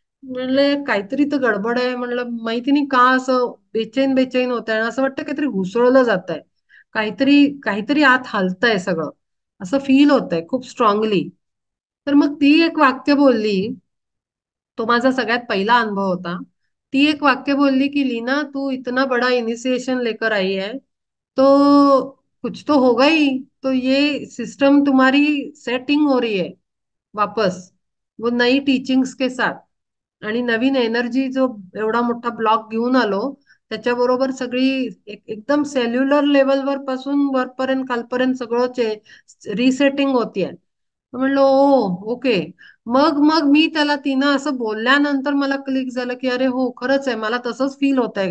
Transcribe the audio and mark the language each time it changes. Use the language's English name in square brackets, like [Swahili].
[Marathi] म्हणले काहीतरी तर गडबड आहे. म्हणलं माहिती नाही का असं बेचैन बेचैन होत आहे, असं वाटतं काहीतरी घुसळलं जात आहे, काहीतरी काहीतरी आत हलतंय सगळं, असं फील होत आहे खूप स्ट्रॉंगली. तर मग ती एक वाक्य बोलली. तो माझा सगळ्यात पहिला अनुभव होता. ती एक वाक्य बोलली की [Hindi] लीना, तू इतना बड़ा इनिशिएशन लेकर आई है, तो कुछ तो होगा ही. तो ये सिस्टम तुम्हारी सेटिंग हो रही है वापस, वो नई टीचिंग्स के साथ. [Marathi] आणि नवीन एनर्जी जो एवढा मोठा ब्लॉक घेऊन आलो, त्याच्याबरोबर सगळी एकदम सेल्युलर लेवलवर पासून वरपर्यंत खालपर्यंत सगळं रिसेटिंग होतीये. म्हणलं ओ ओके. मग मी त्याला, तिनं असं बोलल्यानंतर मला क्लिक झालं की अरे हो, खरंच आहे, मला तसंच फील होत आहे.